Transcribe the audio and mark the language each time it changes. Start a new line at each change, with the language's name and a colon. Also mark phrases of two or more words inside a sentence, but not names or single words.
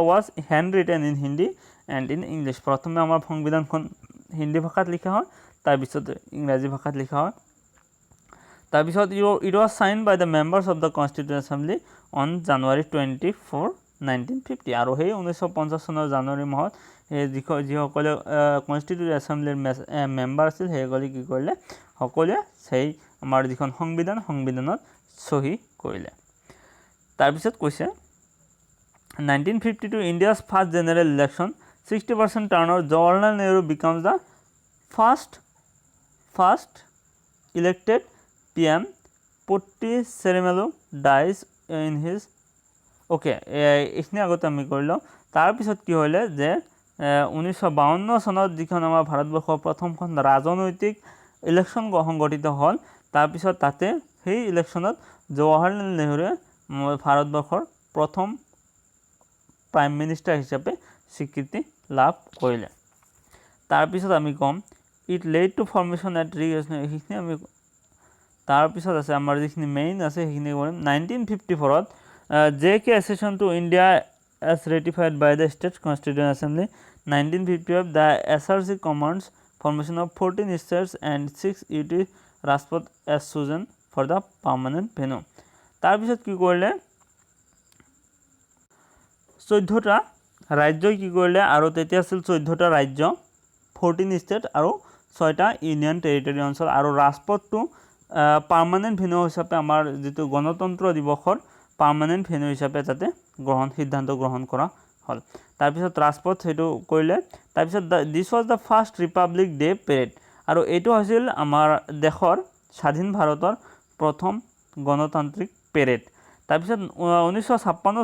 English: was hand written in Hindi and in English
Assamese: প্ৰথমে আমাৰ সংবিধানখন হিন্দী ভাষাত লিখা হয় তাৰপিছত ইংৰাজী ভাষাত লিখা হয় তাৰপিছত
English: it was signed by the members of the Constituent Assembly on January 24 1950
Assamese: আৰু সেই 1950 চনৰ জানুৱাৰী মাহত যিসকলে
English: Constituent Assembly member
Assamese: আছিল সেইসকলে কি কৰিলে সকলোৱে সেই আমাৰ যিখন সংবিধানত চহী কৰিলে তাৰপিছত কৈছে
English: 1952 India's first general election 60% turnout Jawaharlal Nehru becomes the first elected PM Potti Sreeramulu dies in his ওকে
Assamese: এইখিনি আগতে আমি কৰিলোঁ তাৰপিছত কি হ'লে যে 1952 চনত যিখন আমাৰ ভাৰতবৰ্ষৰ প্ৰথমখন ৰাজনৈতিক ইলেকশ্যন সংগঠিত হ'ল তাৰপিছত তাতে সেই ইলেকশ্যনত জৱাহৰলাল নেহৰুৱে ভাৰতবৰ্ষৰ প্ৰথম
English: prime minister
Assamese: হিচাপে স্বীকৃতি লাভ কৰিলে তাৰপিছত আমি ক'ম
English: it led to formation at
Assamese: সেইখিনি আমি তাৰপিছত আছে আমাৰ যিখিনি মেইন আছে সেইখিনি কৰিম
English: 1954ত JK accession to India as ratified by the State Constituent Assembly 1955 the SRC commands formation of 14 states and 6 UT Rajpath as chosen for the permanent venue
Assamese: তাৰপিছত কি কৰিলে 14টা ৰাজ্যই কি কৰিলে আৰু তেতিয়া আছিল 14টা ৰাজ্য 14 ষ্টেট আৰু 6টা ইউনিয়ন টেৰিটৰি অঞ্চল আৰু ৰাজপথটো
English: permanent venue
Assamese: হিচাপে আমাৰ যিটো গণতন্ত্ৰ দিৱসৰ
English: permanent venue
Assamese: হিচাপে তাতে সিদ্ধান্ত গ্ৰহণ কৰা হ'ল তাৰপিছত ৰাজপথ সেইটো কৰিলে তাৰপিছত
English: this was the first Republic Day parade
Assamese: আৰু এইটো হৈছিল আমাৰ দেশৰ স্বাধীন ভাৰতৰ প্ৰথম গণতান্ত্ৰিক পেৰেড তাৰপিছত 1956